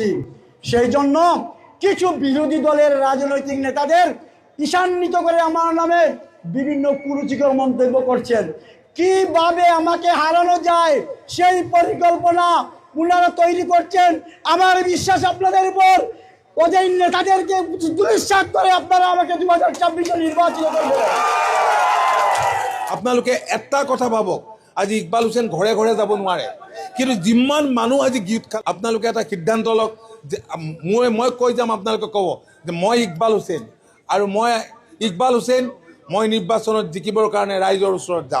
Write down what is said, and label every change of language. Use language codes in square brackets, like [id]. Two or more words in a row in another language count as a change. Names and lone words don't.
[bn] সেই জন্য কিছু বিরোধী দলের রাজনৈতিক নেতাদের ঈশান্বিত করে আমার নামে বিভিন্ন কুরুচিকর মন্তব্য করছেন। কিভাবে আমাকে হারানো যায় সেই পরিকল্পনা ওনারা তৈরি করছেন। আমার বিশ্বাস আপনাদের উপর, ওদের নেতাদেরকে দুলিশ্বাস করে আপনারা আমাকে 2024 নির্বাচিত করবেন। [as] আপোনালোকে এটা কথা ভাবক, আজি ইকবাল হোসেন ঘৰে ঘৰে যাব নোৱাৰে, কিন্তু যিমান মানুহ আজি গীত খাল, আপোনালোকে এটা সিদ্ধান্ত লওক যে মই কৈ যাম, আপোনালোকে ক'ব যে মই ইকবাল হোসেন, আৰু ইকবাল হোসেন মই নিৰ্বাচনত জিকিবৰ কাৰণে ৰাইজৰ ওচৰত যাম।